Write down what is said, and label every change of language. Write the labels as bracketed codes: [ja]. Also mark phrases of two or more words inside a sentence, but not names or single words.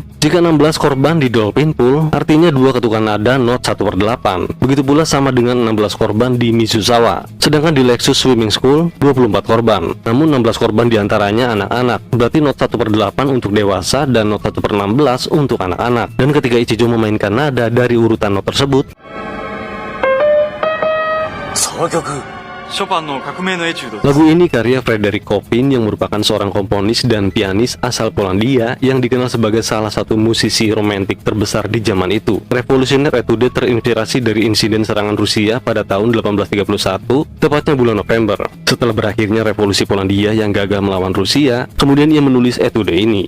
[id] Jika 16 korban di Dolphin Pool, artinya 2 ketukan nada not 1/8. Begitu pula sama dengan 16 korban di Mizusawa. Sedangkan di Lexus Swimming School 24 korban. Namun 16 korban diantaranya anak-anak. Berarti not 1/8 untuk dewasa dan not 1/16 untuk anak-anak. Dan ketika Ichijo memainkan nada dari urutan not tersebut, [ja] その曲、ショパンの革命のエチュード。 [id] lagu ini karya Frederick Chopin yang merupakan seorang komponis dan pianis asal Polandia yang dikenal sebagai salah satu musisi romantik terbesar di zaman itu. Revolusioner Etude terinspirasi dari insiden serangan Rusia pada tahun 1831, tepatnya bulan November. Setelah berakhirnya revolusi Polandia yang gagal melawan Rusia, kemudian ia menulis Etude ini.